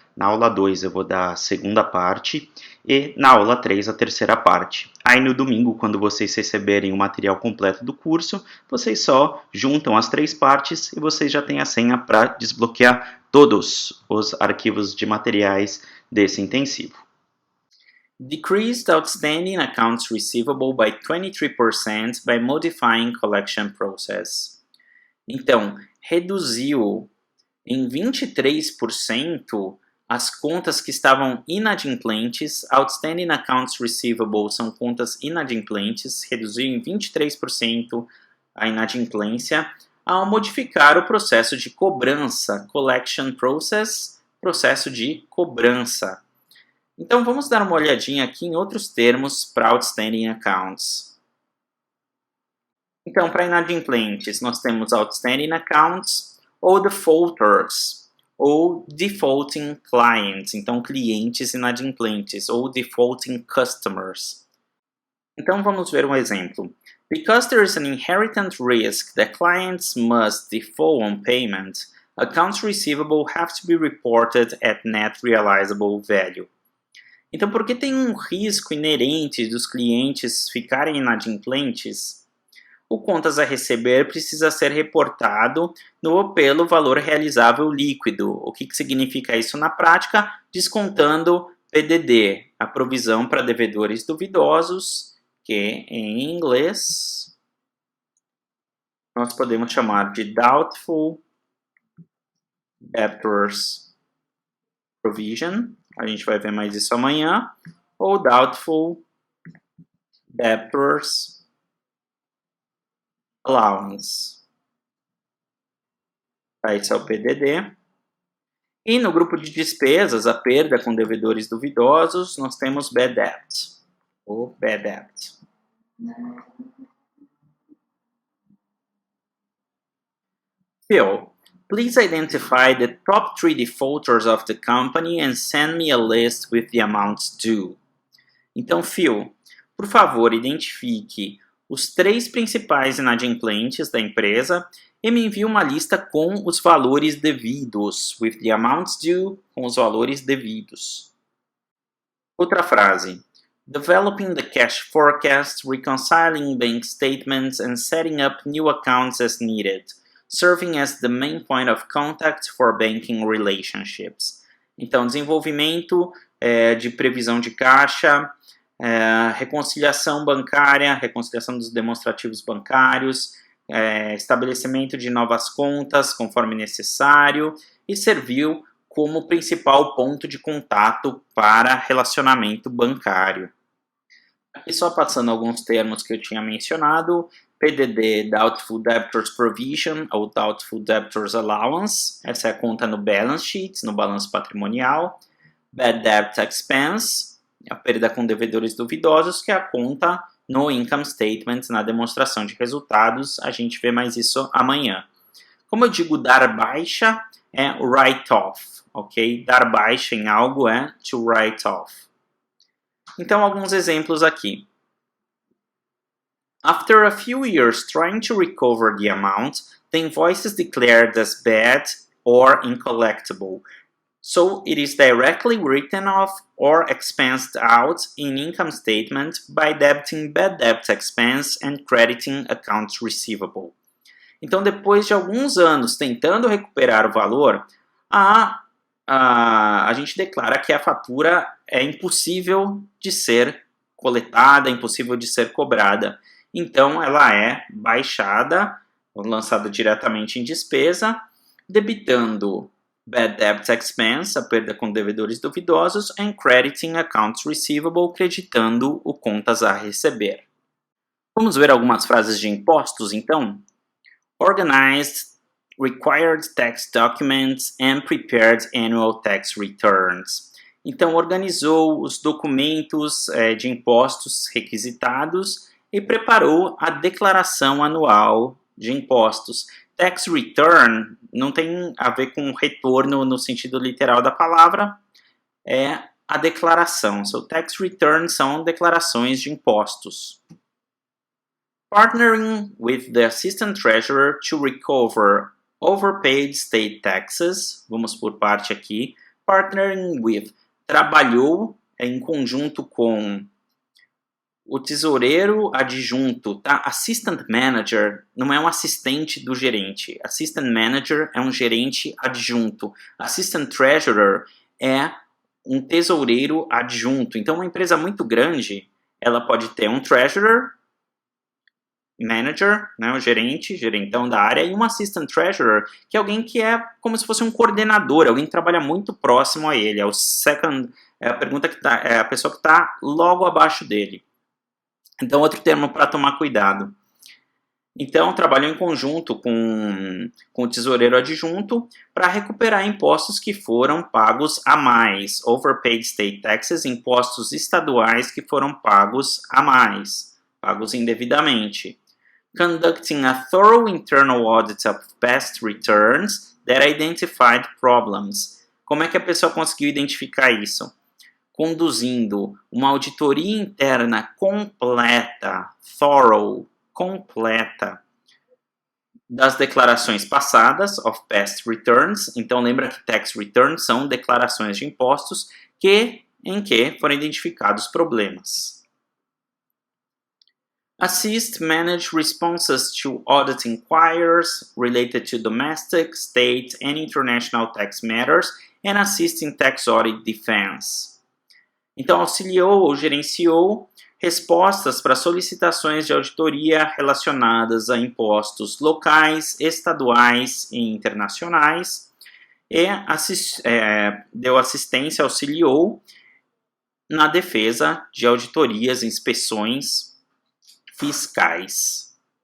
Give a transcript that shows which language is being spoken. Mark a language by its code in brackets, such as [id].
[pt] Na aula 2 eu vou dar a segunda parte e na aula 3 a terceira parte. Aí no domingo, quando vocês receberem o material completo do curso, vocês só juntam as 3 partes e vocês já têm a senha para desbloquear todos os arquivos de materiais desse intensivo. [en] Decreased outstanding accounts receivable by 23% by modifying collection process. [pt] Então, reduziu em 23% as contas que estavam inadimplentes. Outstanding accounts receivable são contas inadimplentes, reduziu em 23% a inadimplência ao modificar o processo de cobrança, collection process, processo de cobrança. Então, vamos dar uma olhadinha aqui em outros termos para outstanding accounts. Então, para inadimplentes, nós temos outstanding accounts ou defaulters, ou defaulting clients, então clientes inadimplentes, ou defaulting customers. Então, vamos ver um exemplo. [en] Because there is an inherent risk that clients must default on payment, accounts receivable have to be reported at net realizable value. [pt] Então, porque tem um risco inerente dos clientes ficarem inadimplentes, o contas a receber precisa ser reportado pelo valor realizável líquido. O que significa isso na prática? Descontando PDD, a provisão para devedores duvidosos, que em inglês nós podemos chamar de Doubtful Debtors Provision. A gente vai ver mais isso amanhã. Ou Doubtful Debtors Allowance. Esse é o PDD. E no grupo de despesas, a perda com devedores duvidosos, nós temos Bad Debt. Ou Bad Debt. [en] Phil, please identify the top 3 defaulters of the company and send me a list with the amounts due. [pt] Então, Phil, por favor, identifique os 3 principais inadimplentes da empresa e me envia uma lista com os valores devidos, [en] with the amounts due, [pt] com os valores devidos. Outra frase. [en] Developing the cash forecast, reconciling bank statements, and setting up new accounts as needed, serving as the main point of contact for banking relationships. [pt] Então, desenvolvimento de previsão de caixa, reconciliação bancária, reconciliação dos demonstrativos bancários, estabelecimento de novas contas conforme necessário e serviu como principal ponto de contato para relacionamento bancário. Aqui só passando alguns termos que eu tinha mencionado, PDD, Doubtful Debtors Provision, ou Doubtful Debtors Allowance, essa é a conta no balance sheet, no balanço patrimonial. Bad Debt Expense, a perda com devedores duvidosos, que é a conta no Income Statement, na demonstração de resultados, a gente vê mais isso amanhã. Como eu digo, dar baixa é write-off, ok? Dar baixa em algo é to write off. Então, alguns exemplos aqui. [en] After a few years trying to recover the amount, the invoice is declared as bad or uncollectible. So it is directly written off or expensed out in income statement by debiting bad debt expense and crediting accounts receivable. [pt] Então, depois de alguns anos tentando recuperar o valor, a gente declara que a fatura é impossível de ser coletada, impossível de ser cobrada. Então, ela é baixada, lançada diretamente em despesa, debitando bad debt expense, a perda com devedores duvidosos, [en] and crediting accounts receivable, [pt] creditando o contas a receber. Vamos ver algumas frases de impostos, então? [en] Organized required tax documents and prepared annual tax returns. [pt] Então, organizou os documentos de impostos requisitados e preparou a declaração anual de impostos. Tax return não tem a ver com retorno no sentido literal da palavra, é a declaração. So, tax returns são declarações de impostos. [en] Partnering with the Assistant Treasurer to recover overpaid state taxes. [pt] Vamos por parte aqui. [en] Partnering with. [pt] Trabalhou em conjunto com o tesoureiro adjunto, tá? Assistant Manager não é um assistente do gerente. Assistant Manager é um gerente adjunto. Assistant Treasurer é um tesoureiro adjunto. Então, uma empresa muito grande, ela pode ter um Treasurer, Manager, né, o gerentão da área, e um Assistant Treasurer, que é alguém que é como se fosse um coordenador, alguém que trabalha muito próximo a ele. É o second, é a pessoa que está logo abaixo dele. Então, outro termo para tomar cuidado. Então, trabalhou em conjunto com o tesoureiro adjunto para recuperar impostos que foram pagos a mais. Overpaid state taxes, impostos estaduais que foram pagos a mais, pagos indevidamente. [en] Conducting a thorough internal audit of past returns that identified problems. [pt] Como é que a pessoa conseguiu identificar isso? Conduzindo uma auditoria interna completa, thorough, completa, das declarações passadas, [en] of past returns. [pt] Então, lembra que tax returns são declarações de impostos em que foram identificados problemas. [en] Assist manage responses to audit inquiries related to domestic, state, and international tax matters and assist in tax audit defense. [pt] Então, auxiliou ou gerenciou respostas para solicitações de auditoria relacionadas a impostos locais, estaduais e internacionais e deu assistência, auxiliou na defesa de auditorias e inspeções fiscais.